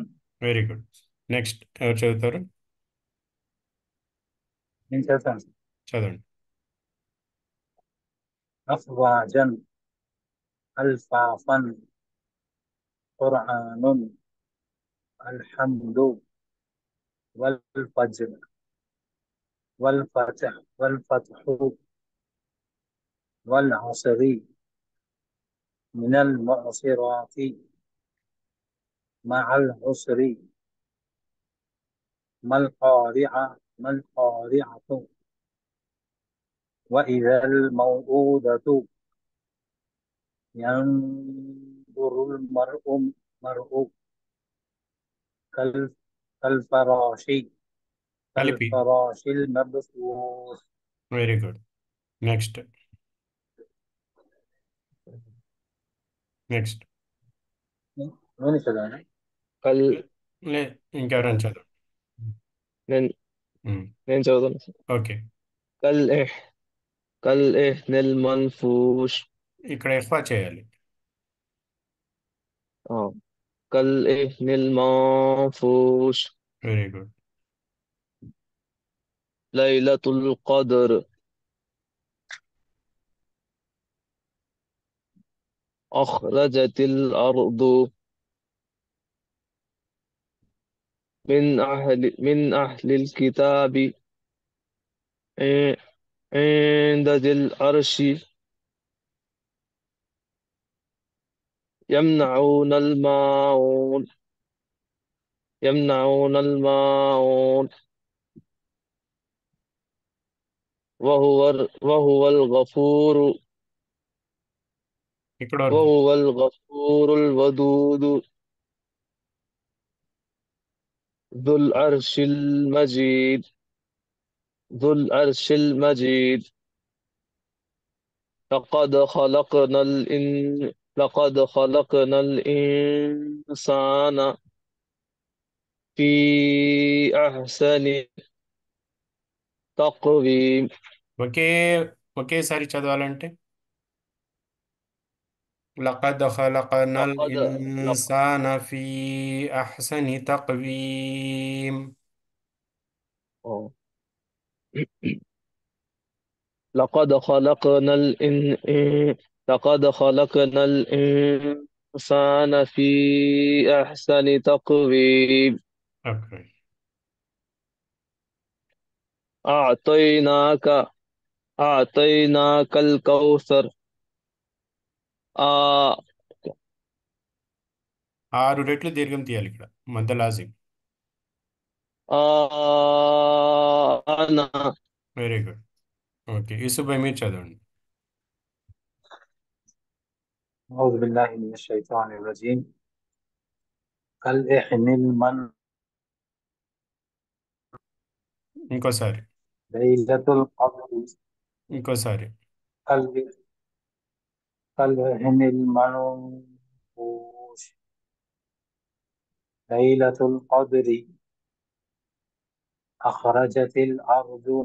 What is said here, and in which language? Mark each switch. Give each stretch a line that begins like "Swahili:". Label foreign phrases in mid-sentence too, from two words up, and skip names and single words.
English: very good.
Telugu: నెక్స్ట్ ఎవరు చదువుతారు? నేను చేస్తాను. చదవండి.
Arabic: أفواجا ألفافا قرآنا الحمد والفجر والفتح والعصر من المعصرات مع العسر ما القارعة وإذا الموءودة ينظر المرء كالفراش
Telugu: కలిపి.
Arabic: كالفراش المبثوث.
English: very good. next next
Telugu: నేను చదవనా?
Arabic: కల్
Telugu: లే, ఇంకెవరైనా చదువు. నేను ఉమ్, నేను చదువుతాను సార్.
English: ఓకే.
Arabic: كال عه كالعهن المنفوش.
Telugu: ఇక్కడ ఎఫా చేయాలి.
Arabic: آ، كالعهن المنفوش.
English: very good.
Arabic: ليلة القدر. أخرجت الأرض من أهل الكتاب عند ذي العرش يمنعون الماعون يمنعون الماعون وهو الغفور
Telugu: ఇక్కడ వరకు.
Arabic: وهو الغفور الودود ذو العرش المجيد ذو العرش المجيد لقد خلقنا الإنسان في أحسن تقويم.
Telugu: ఒకే ఒకేసారి చదవాలంటే
Arabic: لقد خلقنا لقد لق- الإنسان في أحسن تقويم. آه. لقد خلقنا الإن... لقد خلقنا الإنسان في أحسن تقويم.
English: ఓకే.
Arabic: أعطيناك أعطيناك الكوثر. آه
Telugu: 6 రెట్లు దీర్ఘం తీయాలి ఇక్కడ మధ్య లాజిం.
Arabic: أنا
English: very good. okay,
Telugu: యూసుఫ్ భాయ్ మీరు చదవండి.
Arabic: أعوذ بالله من الشيطان الرجيم. كالإحن المن
Telugu: ఇంకోసారి
Arabic: ليلة القدر
Telugu: ఇంకోసారి
Arabic: كال- كالإحن المنفوش ليلة القدر أخرجت الأرض